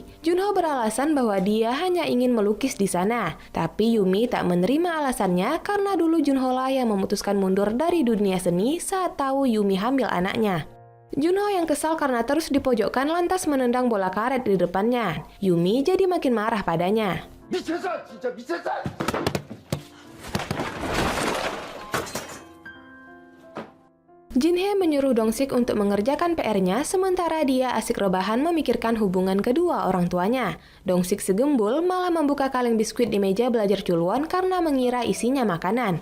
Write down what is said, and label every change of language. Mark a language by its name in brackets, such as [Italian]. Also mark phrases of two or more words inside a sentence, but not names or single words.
[Indonesian] Junho beralasan bahwa dia hanya ingin melukis di sana, tapi Yumi tak menerima alasannya karena dulu Junho lah yang memutuskan mundur dari dunia seni saat tahu Yumi hamil anaknya. Junho yang kesal karena terus dipojokkan lantas menendang bola karet di depannya. Yumi jadi makin marah padanya. [Korean] 미쳤어! 진짜 미쳤어! [Indonesian] Jinhae menyuruh Dongsik untuk mengerjakan PR-nya sementara dia asik rebahan memikirkan hubungan kedua orang tuanya. Dongsik segembul malah membuka kaleng biskuit di meja belajar Chulwon karena mengira isinya makanan.